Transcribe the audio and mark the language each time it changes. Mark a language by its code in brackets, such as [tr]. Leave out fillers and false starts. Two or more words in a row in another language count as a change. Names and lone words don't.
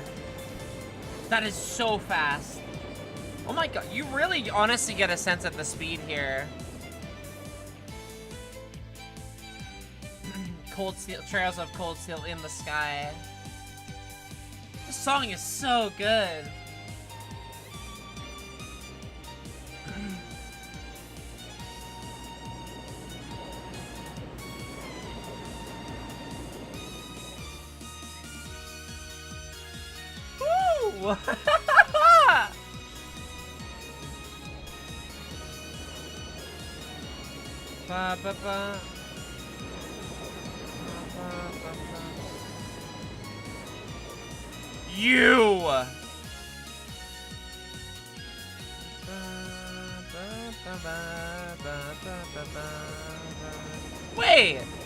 [en] That is so fast. Oh my god, you really honestly get a sense of the speed here. Cold Steel, Trails of Cold Steel in the Sky. This song is so good. Woo! Ba, ba, ba. You! Wait!